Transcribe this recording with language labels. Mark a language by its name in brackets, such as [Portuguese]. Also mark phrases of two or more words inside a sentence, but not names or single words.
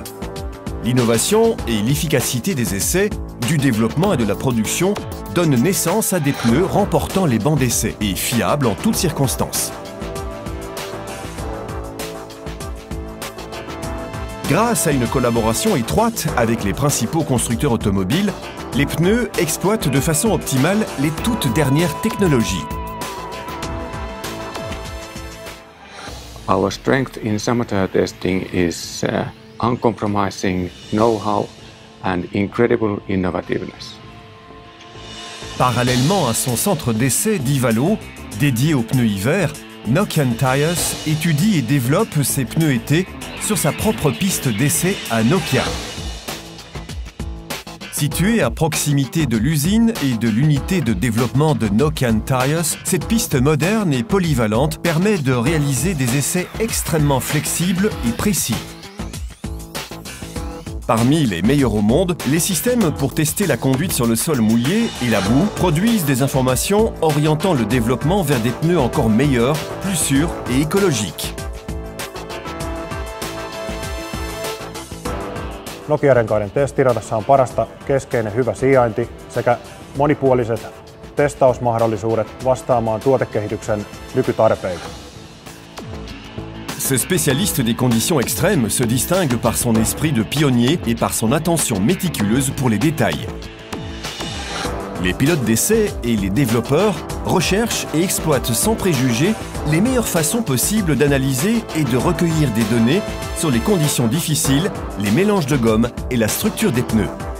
[French] L'innovation et l'efficacité des essais, du développement et de la production donnent naissance à des pneus remportant les bancs d'essai et fiables en toutes circonstances. Grâce à une collaboration étroite avec les principaux constructeurs automobiles, les pneus exploitent de façon optimale les toutes dernières technologies. [English] Our strength in summer testing is uncompromising know-how and incredible innovativeness. [French] Parallèlement à son centre d'essai d'Ivalo, dédié aux pneus hiver, Nokian Tires étudie et développe ses pneus été sur sa propre piste d'essai à Nokia. Située à proximité de l'usine et de l'unité de développement de Nokian Tires, cette piste moderne et polyvalente permet de réaliser des essais extrêmement flexibles et précis. Parmi les meilleurs au monde, les systèmes pour tester la conduite sur le sol mouillé et la boue produisent des informations orientant le développement vers des pneus encore meilleurs, plus sûrs et écologiques. [Finnish] Nokia-renkaiden testiradassa on parasta keskeinen hyvä sijainti sekä monipuoliset testausmahdollisuudet vastaamaan tuotekehityksen nykytarpeita. [French] Ce spécialiste des conditions extrêmes se distingue par son esprit de pionnier et par son attention méticuleuse pour les détails. Les pilotes d'essai et les développeurs recherchent et exploitent sans préjugés les meilleures façons possibles d'analyser et de recueillir des données sur les conditions difficiles, les mélanges de gomme et la structure des pneus.